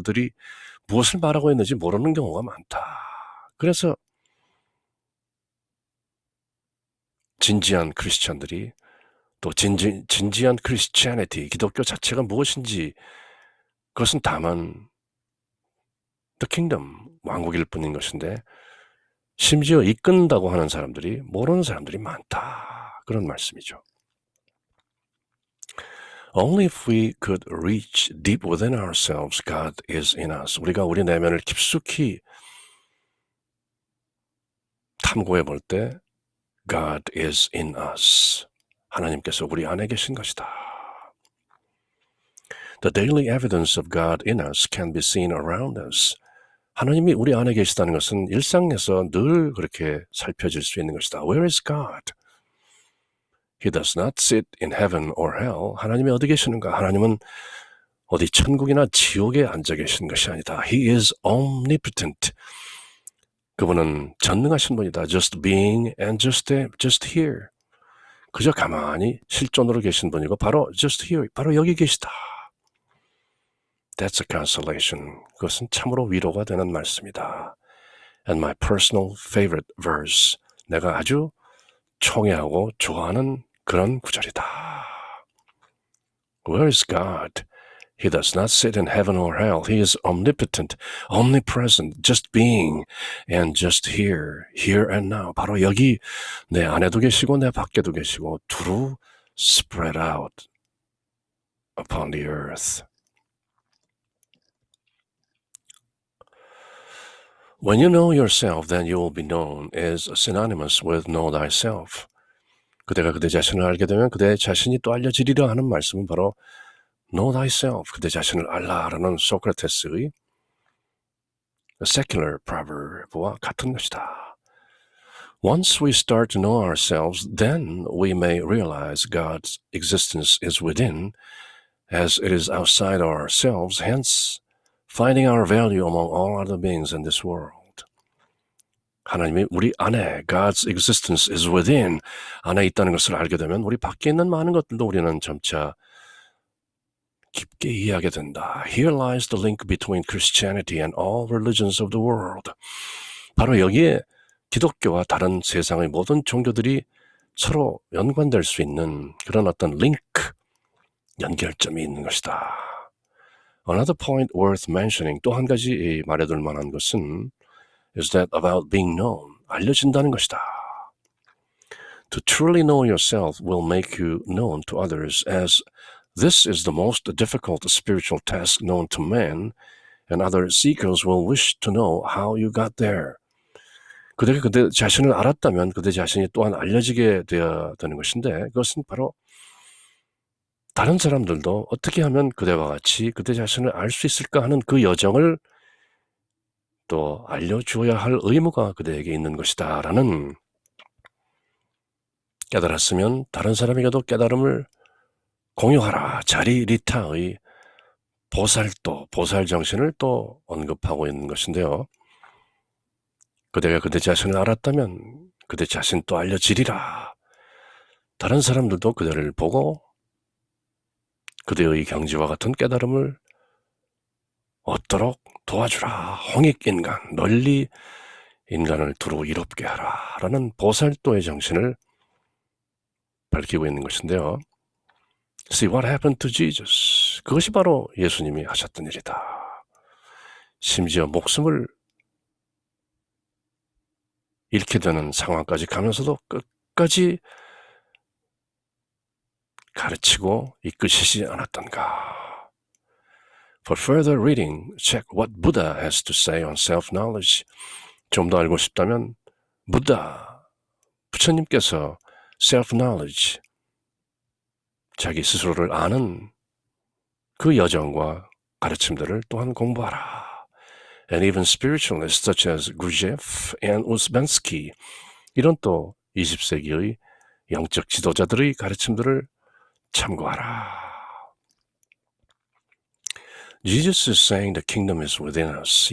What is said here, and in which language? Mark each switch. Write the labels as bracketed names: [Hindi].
[Korean] 그들이 무엇을 말하고 있는지 모르는 경우가 많다. 그래서 진지한 크리스천들이 또 진지한 크리스티애니티, 기독교 자체가 무엇인지 그것은 다만 [English] the kingdom, [Korean] 왕국일 뿐인 것인데 심지어 이끈다고 하는 사람들이 모르는 사람들이 많다. 그런 말씀이죠. [English] Only if we could reach deep within ourselves, God is in us. [Korean] 우리가 우리 내면을 깊숙이 탐구해 볼 때 [English] God is in us. [Korean] 하나님께서 우리 안에 계신 것이다. [English] The daily evidence of God in us can be seen around us. [Korean] 하나님이 우리 안에 계시다는 것은 일상에서 늘 그렇게 살펴질 수 있는 것이다. [English] Where is God? He does not sit in heaven or hell. [Korean] 하나님이 어디 계시는가? 하나님은 어디 천국이나 지옥에 앉아 계신 것이 아니다. [English] He is omnipotent. [Korean] 그분은 전능하신 분이다. [English] Just being and just here. [Korean] 그저 가만히 실존으로 계신 분이고 바로 [English] just here, [Korean] 바로 여기 계시다. [English] That's a consolation. [Korean] 그것은 참으로 위로가 되는 말씀이다. [English] And my personal favorite verse. [Korean] 내가 아주 총애하고 좋아하는 그런 구절이다. [English] Where is God? He does not sit in heaven or hell. He is omnipotent, omnipresent, just being, and just here, here and now. [Korean] 바로 여기 내 안에도 계시고 내 밖에도 계시고 두루 [English] spread out upon the earth. When you know yourself, then you will be known is synonymous with know thyself. [Korean] 그대가 그대 자신을 알게 되면 그대 자신이 또 알려지리라 하는 말씀은 바로 [English] know thyself, [Korean] 그대 자신을 알라라는 소크라테스의 [English] secular proverb [Korean] 와 같은 것이다. [English] Once we start to know ourselves, then we may realize God's existence is within, as it is outside ourselves, hence finding our value among all other beings in this world. [Korean] 하나님이 우리 안에 [English] God's existence is within [Korean] 안에 있다는 것을 알게 되면 우리 밖에 있는 많은 것들도 우리는 점차 깊게 이해하게 된다. [English] Here lies the link between Christianity and all religions of the world. [Korean] 바로 여기에 기독교와 다른 세상의 모든 종교들이 서로 연관될 수 있는 그런 어떤 링크, 연결점이 있는 것이다. [English] Another point worth mentioning, [Korean] 또 한 가지 말해둘 만한 것은 [English] is that about being known, [Korean] 알려진다는 것이다. [English] To truly know yourself will make you known to others, as this is the most difficult spiritual task known to man, and other seekers will wish to know how you got there. [Korean] 그대가 그대 자신을 알았다면 그대 자신이 또한 알려지게 되어야 되는 것인데 그것은 바로 다른 사람들도 어떻게 하면 그대와 같이 그대 자신을 알 수 있을까 하는 그 여정을 또 알려주어야 할 의무가 그대에게 있는 것이다 라는 깨달았으면 다른 사람에게도 깨달음을 공유하라. 자리리타의 보살도, 보살정신을 또 언급하고 있는 것인데요. 그대가 그대 자신을 알았다면 그대 자신 또 알려지리라. 다른 사람들도 그대를 보고 그대의 경지와 같은 깨달음을 얻도록 도와주라. 홍익인간, 널리 인간을 두루 이롭게 하라. 라는 보살도의 정신을 밝히고 있는 것인데요. [English] See what happened to Jesus. [Korean] 그것이 바로 예수님이 하셨던 일이다. 심지어 목숨을 잃게 되는 상황까지 가면서도 끝까지 가르치고 이끄시지 않았던가. [English] For further reading, check what Buddha has to say on self-knowledge. [Korean] 좀 더 알고 싶다면 부처님께서 self-knowledge, 자기 스스로를 아는 그 여정과 가르침들을 또한 공부하라. [English] And even spiritualists such as [Korean] Gurdjieff and Uspansky, 이런 또 20세기의 영적 지도자들의 가르침들을 참고하라. [English] Jesus is saying the kingdom is within us.